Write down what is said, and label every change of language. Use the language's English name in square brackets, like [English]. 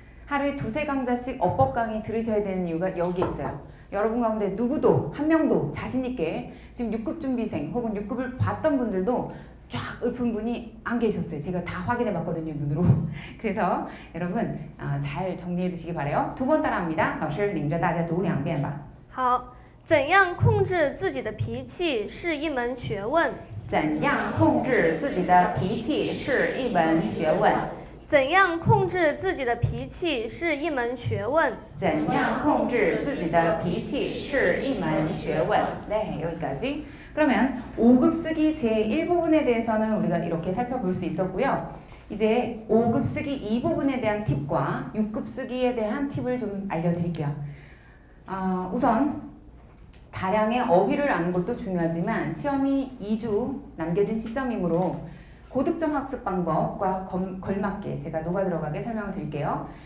[Korean] 하루에 2~3강좌씩 어법 강의 들으셔야 되는 이유가 여기에 있어요. 여러분 가운데 누구도 한 명도 자신 있게 지금 6급 준비생 혹은 6급을 봤던 분들도 쫙 읊은 분이 안 계셨어요. 제가 다 확인해 봤거든요, 눈으로. 그래서 여러분 잘 정리해 두시기 바래요. 두 번 따라합니다. [Chinese] 老师领着大家读2遍吧。好，怎样控制自己的脾气是一门学问。怎样控制自己的脾气是一门学问。怎样控制自己的脾气是一门学问。怎样控制自己的脾气是一门学问. [Korean] 네, 여기까지. 그러면 5급 쓰기 제1부분에 대해서는 우리가 이렇게 살펴볼 수 있었고요. 이제 5급 쓰기 2부분에 대한 팁과 6급 쓰기에 대한 팁을 좀 알려드릴게요. 우선 다량의 어휘를 아는 것도 중요하지만 시험이 2주 남겨진 시점이므로 고득점 학습 방법과 걸맞게 제가 녹아 들어가게 설명을 드릴게요.